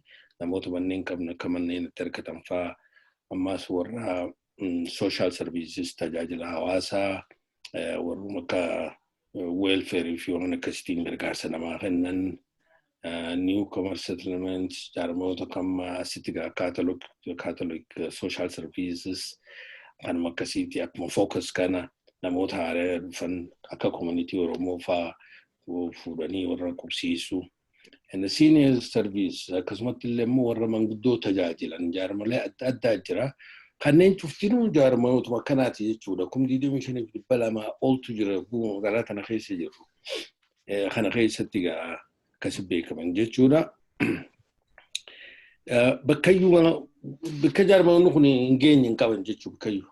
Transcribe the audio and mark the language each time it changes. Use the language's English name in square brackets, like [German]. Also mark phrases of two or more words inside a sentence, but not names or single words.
[Oromo] namoota manneen qabna akka manneen itti argatan fa'aa ammaas warra [English] social services [Oromo] tajaajila hawaasaa warruma akka welfare fi waan akkasitiin gargaarsa namaa kennan [English] newcomer settlements [Oromo] jaarmoota kamma asitti [English] catholic social services [Oromo] kanuma akkasiiti akkuma focus kana namoota haaraa dhufan akka community Oromoo fa'aa fuudhanii warra qubsiisu. [English] And senior service [Oromo] akkasumatti illee immoo warra manguddoo tajaajilan jaarmalee adda addaa jira. Kanneen cuftinuu jaarmootuma akkanaati jechuudha. 25,200 oltu jira garaa kana keessa jiru. Kana keessatti akkasi beekaman jechuudha. Bakka jaarmoonni kun hin geenye hin qaban jechuu bakkayyuu.